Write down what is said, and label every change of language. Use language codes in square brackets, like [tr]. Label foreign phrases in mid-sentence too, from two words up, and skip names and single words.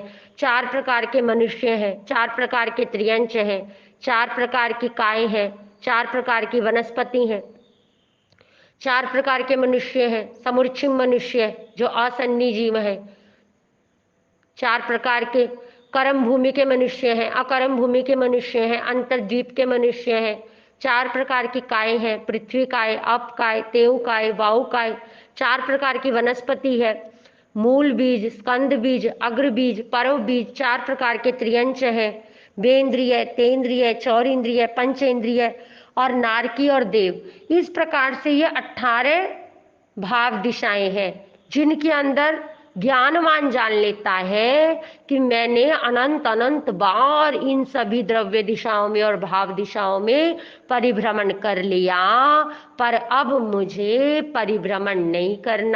[hi] 4 प्रकार के मनुष्य हैं 4 प्रकार के त्रियंच हैं 4 प्रकार की काय हैं 4 प्रकार की वनस्पति हैं 4 प्रकार के मनुष्य हैं। समूर्छिम मनुष्य जो असन्नी जीव है 4 प्रकार के कर्म भूमि के मनुष्य हैं, अकर्म भूमि के मनुष्य हैं, अंतर्द्वीप के मनुष्य हैं। 4 प्रकार की काय हैं, पृथ्वी काय, अप काय, तेव काय, वायु काय। 4 प्रकार की वनस्पति है, मूल बीज, स्कंद बीज, अग्र बीज, पर्व बीज। 4 प्रकार के त्रियंच है, बेंद्रिय, तेंद्रिय, चौरिंद्रिय, पंचेंद्रिय और नारकी और देव। इस प्रकार से ये 18 भाव दिशाएं हैं, जिनके अंदर ज्ञानवान जान लेता है कि मैंने अनंत अनंत बार इन सभी द्रव्य दिशाओं में और भाव दिशाओं में परिभ्रमण कर लिया, पर अब मुझे परिभ्रमण नहीं करना।